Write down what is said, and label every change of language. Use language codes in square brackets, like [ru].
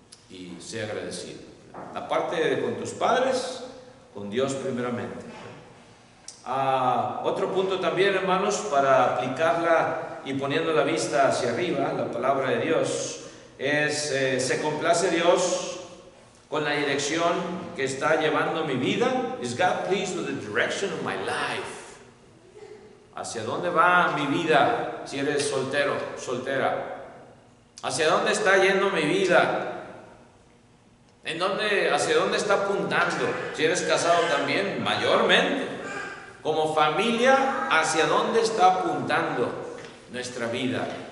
[es] Y sea agradecido. Aparte de con tus padres, con Dios primeramente. Otro punto también, hermanos, para aplicarla y poniendo la vista hacia arriba, la palabra de Dios, es, se complace Dios con la dirección que está llevando mi vida. [en] Is God pleased with the direction of my life? [es] ¿Hacia dónde va mi vida si eres soltero, soltera? ¿Hacia dónde está yendo mi vida? ¿Hacia dónde está apuntando? Si eres casado también, mayormente. Como familia, ¿hacia dónde está apuntando nuestra vida?